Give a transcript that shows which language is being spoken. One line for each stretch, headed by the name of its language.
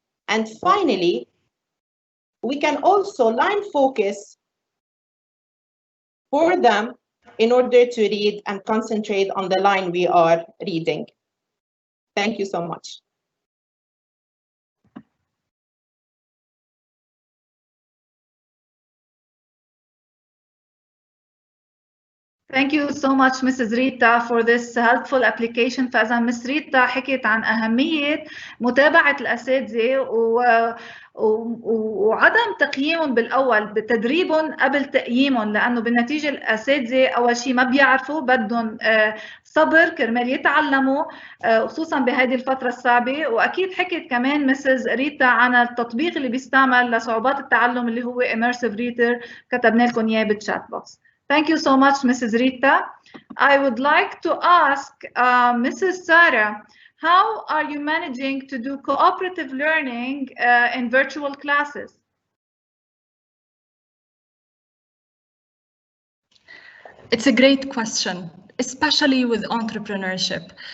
English: And finally, we can also line focus for them in order to read and concentrate on the line we are reading. Thank you so much. Thank you so much, Mrs. Rita, for this helpful application.
Arabic: فإذا Miss Rita حكيت عن أهمية متابعة الأساتذة وعدم تقييمهم بالأول، بتدريبهم قبل تقييمهم، لأنه بالنتيجة الأساتذة أول شيء ما بيعرفوا، بدهم صبر كرمال يتعلموا، خصوصا بهذه الفترة الصعبة. وأكيد حكيت كمان Mrs. ريتا عن التطبيق اللي بيستعمل لصعوبات التعلم اللي هو Immersive Reader، كتبنا لكم إياه بالchat box.
English: Thank you so much, Mrs. Rita. I would like to ask Mrs. Sarah, how are you managing to do cooperative learning in virtual classes? It's a great question, especially with entrepreneurship.